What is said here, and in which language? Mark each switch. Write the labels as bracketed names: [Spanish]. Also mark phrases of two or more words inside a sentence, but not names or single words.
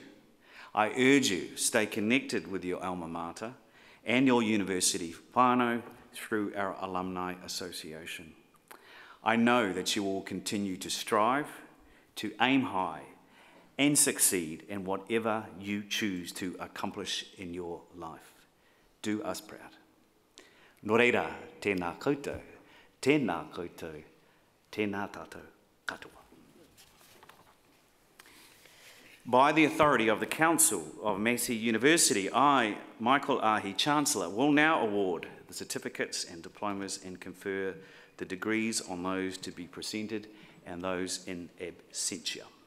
[English] I urge you, stay connected with your alma mater and your university whānau through our Alumni Association. I know that you will continue to strive, to aim high, and succeed in whatever you choose to accomplish in your life. Do us proud. [Māori] Nō reira, tēnā koutou, tēnā koutou, tēnā tātou katoa. [English] By the authority of the Council of Massey University, I, Michael Ahi, Chancellor, will now award the certificates and diplomas and confer the degrees on those to be presented and those in absentia.